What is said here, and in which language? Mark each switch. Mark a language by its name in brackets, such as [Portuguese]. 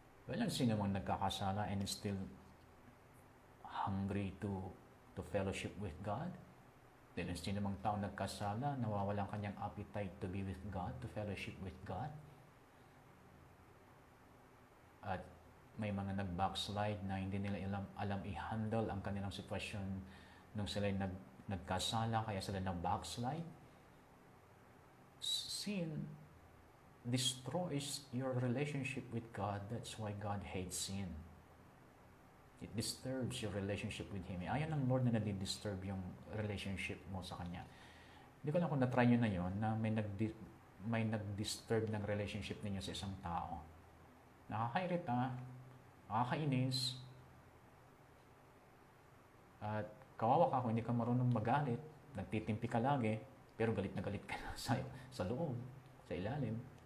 [Filipino] Walang sino mang nagkakasala [English] and is still hungry to fellowship with God. [Filipino] Then sino mang tao nagkasala, nawawalan kanyang appetite [English] to be with God, to fellowship with God. [Filipino] At may mga nag-backslide na hindi nila alam i-handle ang kanilang sitwasyon nung sila nagkasala, kaya sila nag-backslide. [English] Sin destroys your relationship with God. That's why God hates sin. It disturbs your relationship with Him. [Filipino] Ayaw ng Lord na nadi-disturb yung relationship mo sa Kanya. Hindi ko lang kung na-try nyo na yun, na may nag-disturb ng relationship ninyo sa isang tao. Nakakairita, nakakainis, at kawawa ka kung hindi ka marunong magalit, nagtitimpi ka lagi, pero galit na galit ka na sa loob, sa ilalim.